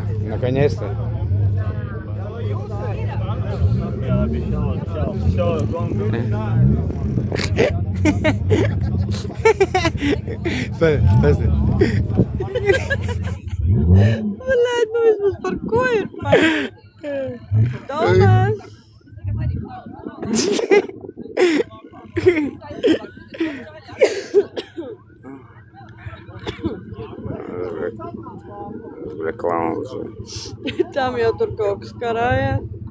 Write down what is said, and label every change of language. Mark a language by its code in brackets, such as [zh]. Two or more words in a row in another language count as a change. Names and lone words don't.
[ru] Да, наконец-то. Я обещал, все, гонка. Стой. Блядь, ну [lv] viņš mums parkoja. Tomas! Reklāmas. Tam jau tur kaut kas karājās.